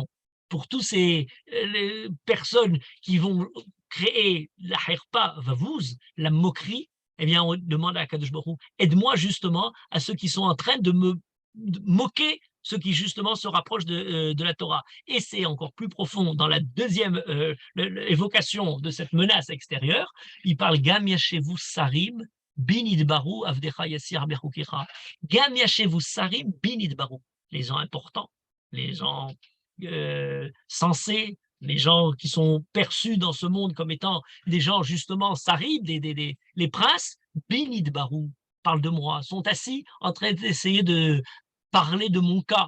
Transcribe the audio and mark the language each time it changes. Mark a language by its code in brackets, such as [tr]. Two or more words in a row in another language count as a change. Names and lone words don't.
[fr] Pour tous ces personnes qui vont créer la [he] חרפה ובוז, [fr] la moquerie, eh bien, on demande à Kadosh Baruch Hu, aide-moi justement à ceux qui sont en train de me moquer, ceux qui justement se rapprochent de la Torah. Et c'est encore plus profond dans la deuxième évocation de cette menace extérieure. Il parle [he] גם ישבו שרים בי נדברו עבדך ישיח בחקיך. גם ישבו שרים בי נדברו. [fr] Les gens importants, les gens sensés, les gens qui sont perçus dans ce monde comme étant des gens justement sarim, les princes, [he] בי נדברו, [fr] parlent de moi, sont assis en train d'essayer de parler de mon cas.